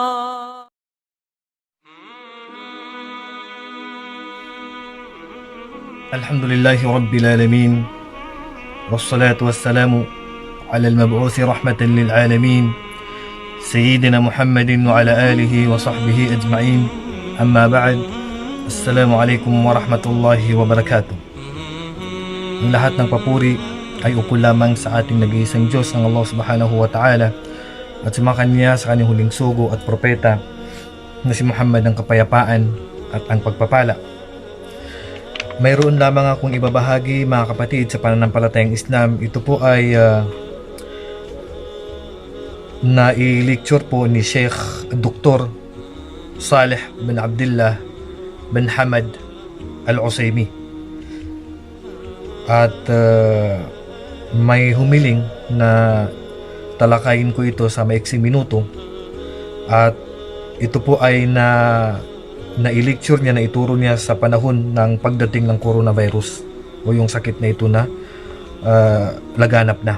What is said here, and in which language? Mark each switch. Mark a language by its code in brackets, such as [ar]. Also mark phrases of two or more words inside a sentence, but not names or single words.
[ar] الحمد لله رب العالمين والصلاة والسلام على المبعوث رحمة للعالمين سيدنا محمد وعلى آله وصحبه أجمعين. أما بعد, السلام عليكم ورحمة الله وبركاته. [tl] Ang lahat ng papuri ay ukol lamang sa ating nag-iisang Diyos, ang Allah [ar] سبحانه وتعالى, [tl] at sumakan niya sa kanyang huling sugo at propeta na si Muhammad ang kapayapaan at ang pagpapala. Mayroon lamang akong ibabahagi, mga kapatid, sa pananampalatayang Islam. Ito po ay na-lecture po ni Sheikh Dr. Saleh bin Abdullah bin Hamad Al-Utsaimin, at may humiling na talakayin ko ito sa maiksing minuto, at ito po ay na-lecture niya, na ituro niya sa panahon ng pagdating ng coronavirus o yung sakit na ito na laganap na.